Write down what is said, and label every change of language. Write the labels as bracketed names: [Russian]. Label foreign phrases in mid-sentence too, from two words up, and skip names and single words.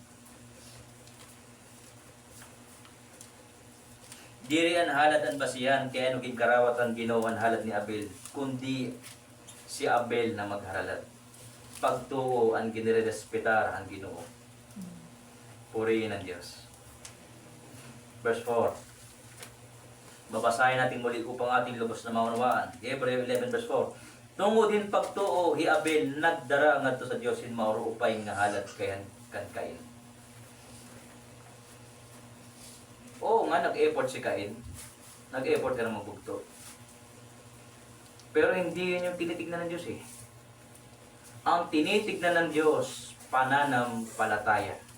[Waray] Diri ang halad ang basihan, kaya naging karawatan ginawan halad ni Abel, kundi si Abel na magharalad. Pagtuo ang ginirespetar ang Ginoo. [Filipino] Purihin ang Diyos. Verse 4. Babasahin natin muli upang ating lubos na maunawaan. [Waray] Hebrews 11 verse 4. Tungo din pagtuo, hi Abel, nagdara ngadto sa Diyos in mauro upay nga halad kayan kan Cain. [Filipino] Oo nga, nag-effort si Cain. Nag-effort ka na magbugto. Pero hindi yun yung tinitignan ng Diyos Ang tinitignan ng Diyos, pananampalataya.